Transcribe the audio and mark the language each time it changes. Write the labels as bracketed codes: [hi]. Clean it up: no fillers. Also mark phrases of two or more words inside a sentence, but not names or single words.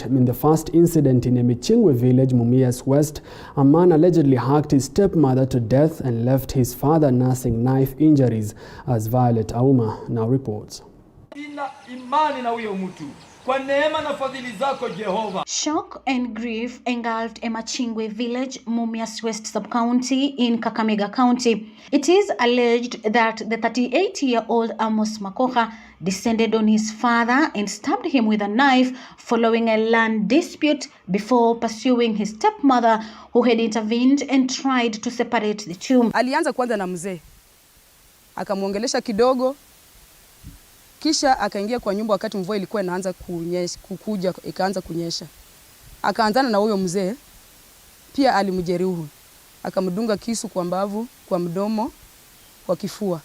[en] In the first incident in Emichingwe village, Mumias West, a man allegedly hacked his stepmother to death and left his father nursing knife injuries, as Violet Auma now reports. Shock and grief engulfed Emachingwe village, Mumias West sub-county in Kakamega County. It is alleged that the 38-year-old Amos Makoha descended on his father and stabbed him with a knife following a land dispute before pursuing his stepmother, who had intervened and tried to separate the two. [sw] Alianza kwanza na mzee, akamuongelesha kidogo, kisha akaingia kwa nyumba wakati mvua ilikuwa inaanza kukuja, ikaanza kunyesha. Akaanzana na huyo mzee, pia alimjeruhi. Akamdunga kisu kwa mbavu, kwa mdomo, kwa kifua.